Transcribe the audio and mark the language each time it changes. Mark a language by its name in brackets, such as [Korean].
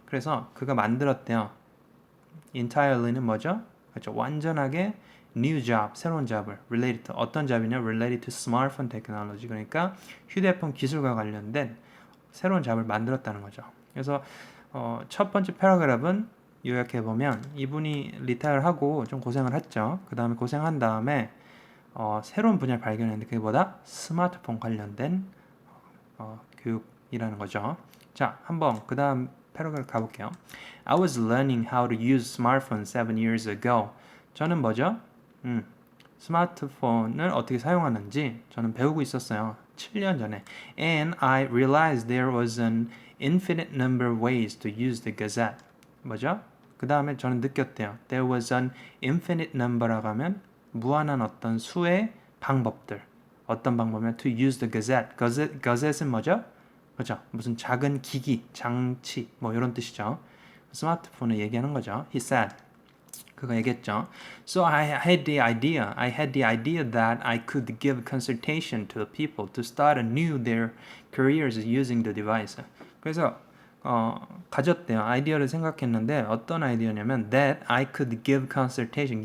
[Korean] 그래서 그가 만들었대요. entirely는 뭐죠? 그렇죠. 완전하게 new job, 새로운 잡을 related to 어떤 잡이냐? [English] related to smartphone technology. [Korean] 그러니까 휴대폰 기술과 관련된 새로운 잡을 만들었다는 거죠. 그래서 첫 번째 패러그래프는 요약해보면 이분이 리타이어하고 좀 고생을 했죠. 그 다음에 고생한 다음에 새로운 분야를 발견했는데 그게 뭐다? 스마트폰 관련된 교육이라는 거죠. 자, 한번 그 다음 패러그래프 가볼게요. [English] I was learning how to use smartphone 7 years ago. [Korean] 저는 뭐죠? 스마트폰을 어떻게 사용하는지 저는 배우고 있었어요. 7년 전에. [English] And I realized there was an infinite number of ways to use the Gazette. [Korean] 뭐죠? 그 다음에 저는 느꼈대요. [English] There was an infinite number [Korean] 라고 하면 무한한 어떤 수의 방법들. 어떤 방법이면 [English] to use the Gazette. [Korean] Gazette는 뭐죠? 그죠? 무슨 작은 기기, 장치 뭐 이런 뜻이죠. 스마트폰을 얘기하는 거죠. [English] He said. [Korean] 그거 얘기했죠. [English] So I had the idea that I could give consultation to the people to start anew their careers using the device. [Korean] 그래서 가졌대요. 아이디어를 생각했는데 어떤 아이디어냐면 [English] that I could give consultation.